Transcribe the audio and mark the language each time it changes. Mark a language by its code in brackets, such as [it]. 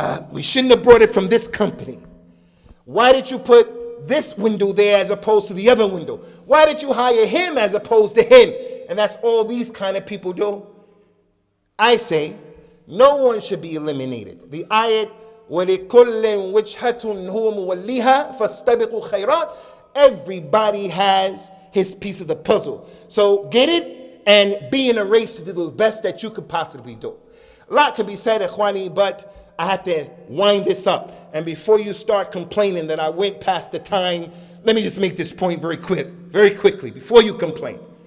[en] We shouldn't have brought it from this company. Why did you put this window there as opposed to the other window? Why did you hire him as opposed to him? And that's all these kind of people do. I say, no one should be eliminated. [ar] The ayat, وَلِكُلٍّ وِجْهَةٌ هُوَ مُوَلِّهَا فَاسْتَبِقُوا خَيْرَاتٍ. [en] Everybody has his piece of the puzzle. So get it and be in a race to do the best that you could possibly do. A lot can be said, Ikhwani, but I have to wind this up. And before you start complaining that I went past the time, let me just make this point very quickly, before you complain.